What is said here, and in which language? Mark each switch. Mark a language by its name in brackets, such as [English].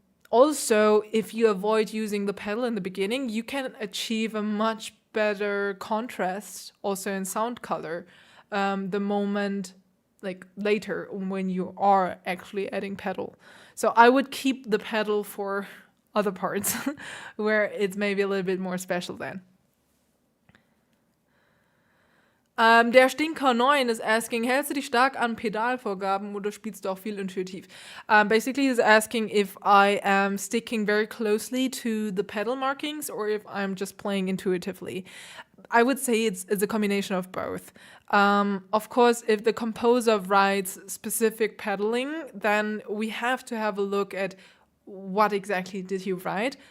[English] Also, if you avoid using the pedal in the beginning, you can achieve a much better contrast also in sound color the moment, like, later when you are actually adding pedal. So I would keep the pedal for other parts where it's maybe a little bit more special then. [German] Der Stinker 9 [English] is asking, [German] hältst du dich stark an Pedalvorgaben oder spielst du auch viel intuitiv? [English] Basically, he's asking if I am sticking very closely to the pedal markings or if I'm just playing intuitively. I would say it's a combination of both. Of course, if the composer writes specific pedaling, then we have to have a look at what exactly did he write.